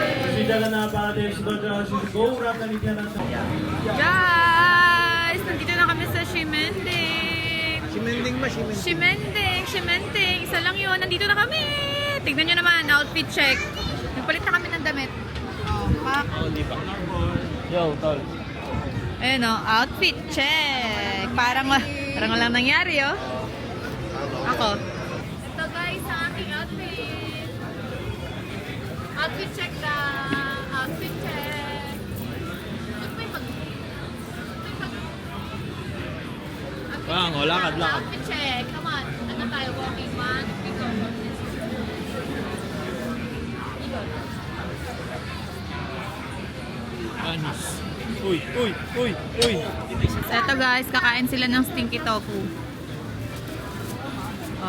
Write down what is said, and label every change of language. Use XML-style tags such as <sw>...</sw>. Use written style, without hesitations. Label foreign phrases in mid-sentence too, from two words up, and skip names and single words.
<tl>Shri Jagannath Sudha Shri Gaura Nityananda. Guys! Nandito na kami sa Shimending. Shimending. Isa lang yun. Nandito na kami. Tignan nyo naman.</tl> <en>Outfit check.</en> <tl>Nagpalit na kami ng damit. Oh, pak. Yo, tol. Ayun o,</tl> <en>outfit check.</en> <tl>Parang walang nangyari oh. Ako. Ito guys, ang aking outfit.</tl> <en>Outfit check</en> <tl>lang.</tl> <en>Outfit check.</en> <tl>Bang, oh, lakad.</tl> <en>Outfit check. Come on.</en> <tl>Ano tayo?</tl> <en>Walking man.</en> <tl>Anis. Uy. Eto guys, kakain sila ng stinky tofu. Oh.</tl>